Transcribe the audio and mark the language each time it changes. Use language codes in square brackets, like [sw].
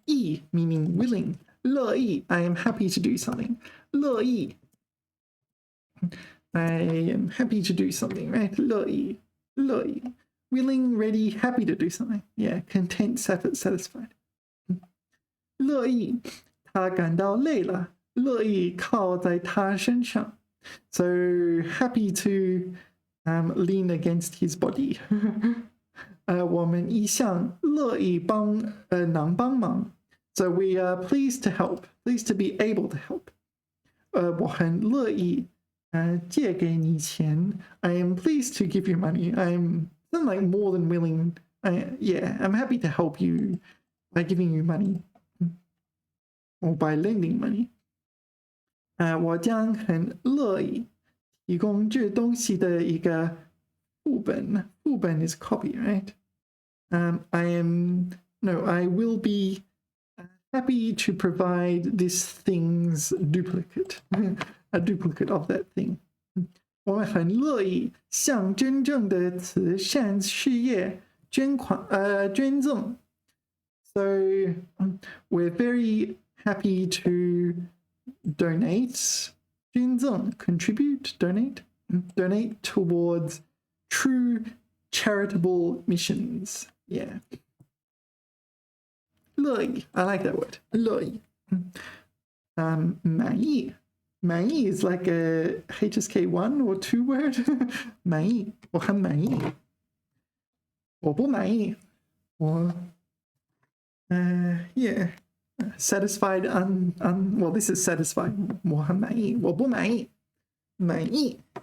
[en] 意 meaning willing. 乐意, I am happy to do something. [zh] 乐意. [en] I am happy to do something, right? [zh] 乐意.乐意. [en] Willing, ready, happy to do something. Yeah, content, satisfied. [zh] 乐意. 他感到累了，乐意靠在他身上。 [en] So happy to lean against his body. [zh] 我们一向乐意能帮忙。 [en] So we are pleased to help, pleased to be able to help. [zh] 我很乐意借给你钱。 [en] I am pleased to give you money. I'm like more than willing. Yeah, I'm happy to help you by giving you money. Or by lending money. [zh] 我将很乐意提供这东西的一个副本。 [en] 副本 is copy, right? I will be happy to provide this thing's duplicate. A duplicate of that thing. [zh] 我们很乐意向真正的慈善事业捐赠。 [en] So we're very happy to donate, 捐赠 contribute, donate towards true charitable missions. Yeah. 乐意, I like that word. [zh] 乐意.满意. [en] 满意 is like a HSK1 or 2 word. [zh] 满意, 我很满意。我不满意。我yeah. [en] Satisfied, well, this is satisfied. [zh] 我很满意，我不满意，满意。